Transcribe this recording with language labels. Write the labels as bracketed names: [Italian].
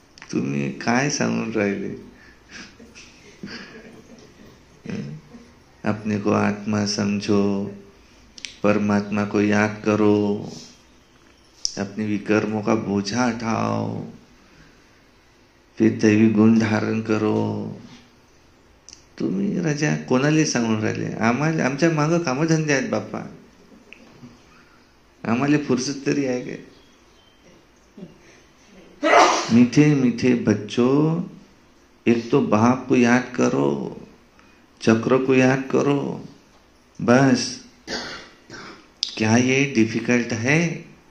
[Marathi] तुम्ही काय सांगून राहिले? [Hindi] अपने को आत्मा समझो, परमात्मा को याद करो, अपने विकर्मों का बोझा उठाओ, फिर दैवी गुण धारण करो। [Marathi] तुम्ही राजा कोणाला सांगून राहिले? आम्हाला आमच्या मागं कामधंदे आहेत बाप्पा, आम्हाला फुर्सत तरी आहे काय? [Hindi] मीठे मीठे बच्चों, एक तो बाप को याद करो, चक्र को याद करो, बस। क्या ये डिफिकल्ट है?